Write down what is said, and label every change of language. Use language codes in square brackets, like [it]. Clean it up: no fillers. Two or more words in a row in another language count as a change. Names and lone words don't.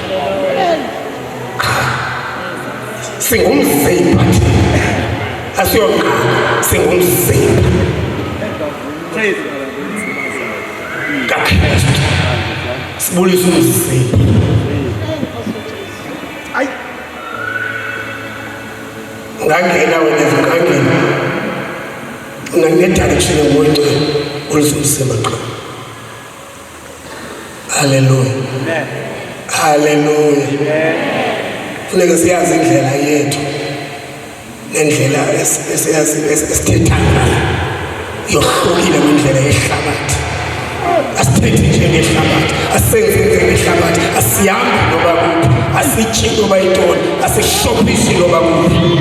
[xh] singumzimba asiyongqanga singumzimba kaKristu sibulisa umzimba ngangena wena ngangena ngane-direction yoMoyingcwele ulizumzimba qha haleluya haleluya funeka siyazi indlela yethu nendlela esithetha ngayo yohlukile kwindlela yehlabathi asithethe nje ngehlabathi asenze ngehlabathi asihambi noba kuphi asitshi noba yintoni asishophisi noba kuphi